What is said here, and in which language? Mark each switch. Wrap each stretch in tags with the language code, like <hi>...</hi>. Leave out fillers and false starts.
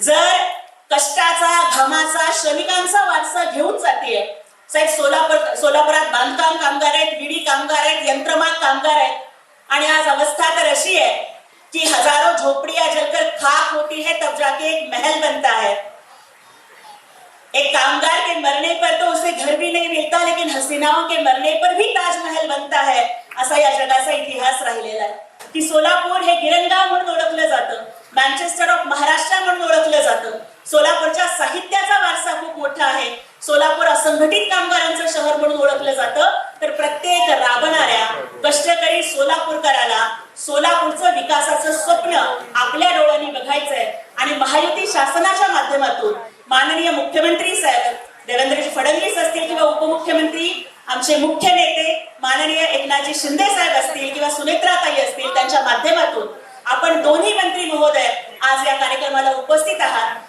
<mr>जर कष्टाचा, घामाचा, श्रमिकांचा वारसा घेऊन जाते साहेब, सोलापुरात बांधकाम कामगार आहेत, विडी कामगार आहेत, यंत्रमाग कामगार आहेत आणि आज अवस्था तर अशी आहे कि</mr> <hi>हजारों झोपड़ियां जलकर खाक होती है तब जाके एक महल बनता है. एक कामगार के मरने पर तो उसे घर भी नहीं मिलता, लेकिन हसीनाओं के मरने पर भी ताजमहल बनता है.</hi> <mr>असा या जगाचा इतिहास राहिलेला आहे की सोलापूर हे गिरणगाव म्हणून ओळखलं जातं, मँचेस्टर ऑफ महाराष्ट्र म्हणून ओळखलं जातं. सोलापूरच्या साहित्याचा वारसा खूप मोठा आहे. सोलापूर असंघटित कामगारांचं शहर म्हणून ओळखलं जातं. तर प्रत्येक राबणाऱ्या कष्टकरी सोलापूरकराला सोलापूरचं विकासाचं स्वप्न आपल्या डोळ्यांनी बघायचंय आणि महायुती शासनाच्या माध्यमातून माननीय मुख्यमंत्री साहेब देवेंद्रजी फडणवीस असतील किंवा उपमुख्यमंत्री आमचे मुख्य नेते माननीय एकनाथजी शिंदे साहेब असतील किंवा सुनेत्राताई असतील, त्यांच्या माध्यमातून आपण दोन्ही मंत्री महोदय आज या कार्यक्रमाला उपस्थित आहात.</mr>